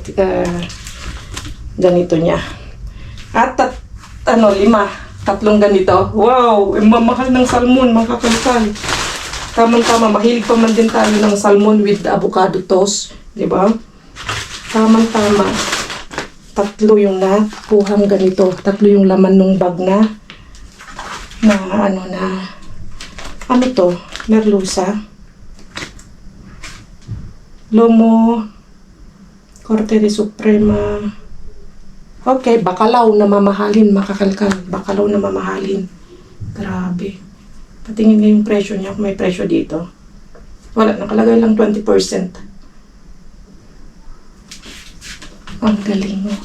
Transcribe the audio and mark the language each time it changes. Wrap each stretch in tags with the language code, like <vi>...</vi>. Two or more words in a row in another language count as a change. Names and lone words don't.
<tl>Ganito niya. At 5, 3 ganito. Wow, mamahal ng salmon, mga kakalkal. Tama-tama, mahilig pa man din tayo ng</tl> <en>salmon with avocado toast,</en> <tl>di ba? Tama-tama. 3 yung nakuhang ganito. 3 yung laman ng bag</tl> <es>merluza, lomo, corte de suprema.</es> <tl>Okay, bakalaw na mamahalin, makakalkal. Bakalaw na mamahalin. Grabe. Patingin nga yung presyo niya, kung may presyo dito. Wala, nakalagay lang 20%. Ang galing, oh.</tl>